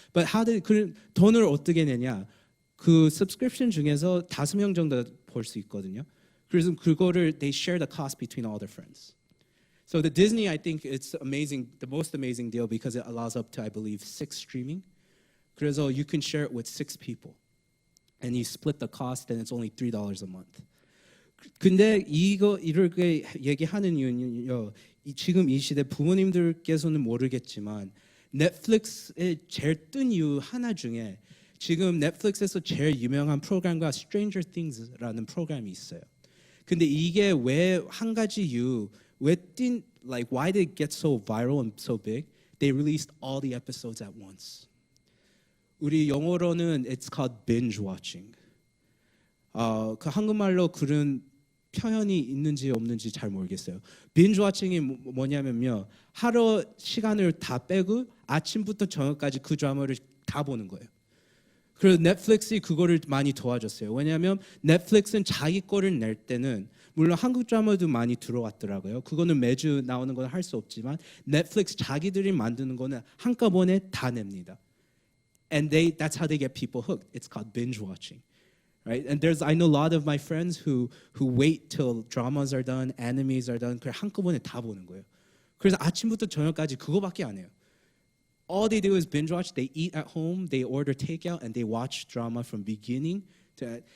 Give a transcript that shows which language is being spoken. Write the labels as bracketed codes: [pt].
[en] But [ko] 그 돈을 어떻게 내냐? 그 subscription 중에서 5명 정도 볼 수 있거든요. 그래서 그거를 [en] they share the cost between all their friends. So the Disney, I think it's amazing, the most amazing deal because it allows up to, I believe, 6 streaming. [ko] 그래서 [en] you can share it with 6 people. And you split the cost and it's only $3 a month. [ko] 근데 이렇게 얘기하는 이유는요. 지금 이 시대 부모님들께서는 모르겠지만 넷플릭스의 제일 뜬 이유 하나 중에 지금 넷플릭스에서 제일 유명한 프로그램과 Stranger Things라는 프로그램이 있어요. 근데 이게 왜 한 가지 이유 [en] like why did it get so viral and so big? They released all the episodes at once. [ko] 우리 영어로는 [en] it's called binge watching. [ko] 그 한국말로 그런 표현이 있는지 없는지 잘 모르겠어요. binge watching이 뭐냐면요. 하루 시간을 다 빼고 아침부터 저녁까지 그 드라마를 다 보는 거예요. 그래서 넷플릭스이 그거를 많이 도와줬어요. 왜냐하면 넷플릭스는 자기 거를 낼 때는 물론 한국 드라마도 많이 들어왔더라고요. 그거는 매주 나오는 건 할 수 없지만 넷플릭스 자기들이 만드는 거는 한꺼번에 다 냅니다. [en] And that's how they get people hooked. It's called binge watching, right? And I know a lot of my friends who wait till dramas are done, animes are done. [ko] 그걸 한꺼번에 다 보는 거예요. 그래서 아침부터 저녁까지 그거밖에 안 해요. [en] All they do is binge watch. They eat at home, they order takeout, and they watch drama from beginning to.